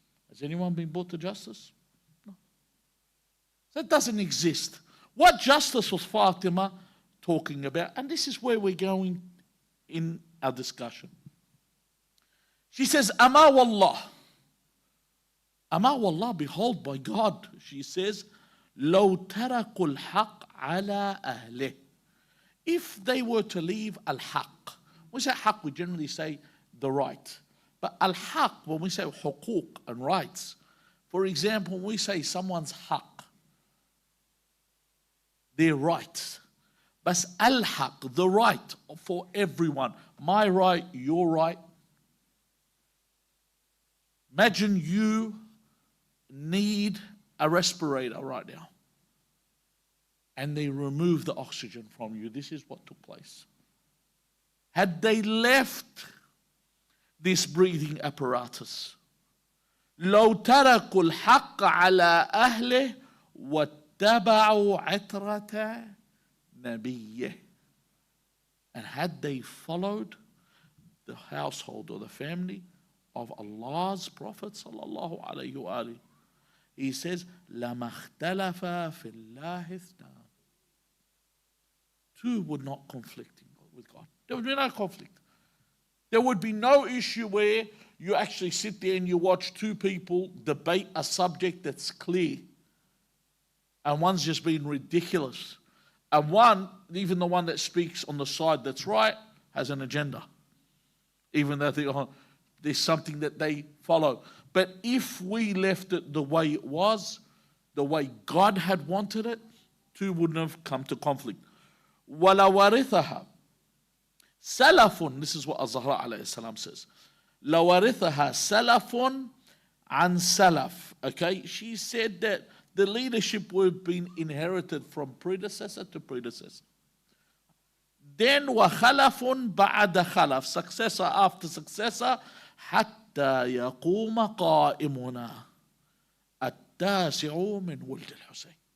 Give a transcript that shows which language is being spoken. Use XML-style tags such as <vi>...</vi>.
<en>Has anyone been brought to justice? No. That doesn't exist. What justice was Fatima talking about? And this is where we're going in our discussion. She says,</en> <ar>Ama wallah. Ama wallah,</ar> <en>behold by God. She says,</en> <ar>لو تركوا الحق على أهله.</ar> <en>If they were to leave al-haq. When we say haq, we generally say the right. But al-haq, when we say huquq and rights, for example, when we say someone's haq, their rights. But al-haq, the right for everyone. My right, your right. Imagine you need a respirator right now. And they remove the oxygen from you. This is what took place. Had they left this breathing apparatus,</en> <ar>لو تركوا الحق على أهله واتبعوا عترة نبيه.</ar> <en>And had they followed the household or the family of Allah's Prophet sallallahu alayhi wa alihi, he says,</en> <ar>لَمَا اخْتَلَفَ فِي اللَّهِ اثْنَانِ.</ar> <en>Two would not conflict with God. There would be no conflict. There would be no issue where you actually sit there and you watch two people debate a subject that's clear. And one's just being ridiculous. And one, even the one that speaks on the side that's right, has an agenda. Even though there's something that they follow. But if we left it the way it was, the way God had wanted it, two wouldn't have come to conflict.</en> <ar>وَلَوَرِثَهَا سَلَفٌ.</ar> <en>This is what Al-Zahra alayhi salam says.</en> <ar>لَوَرِثَهَا سَلَفٌ عَنْ سَلَفٌ.</ar> <en>Okay, she said that the leadership would have been inherited from predecessor to predecessor. Then</en> <ar>وَخَلَفٌ بَعْدَ خَلَفٌ.</ar> <en>Successor after successor.</en> <ar>حتى يقوم قائمنا التاسع من ولد الحسين.</ar>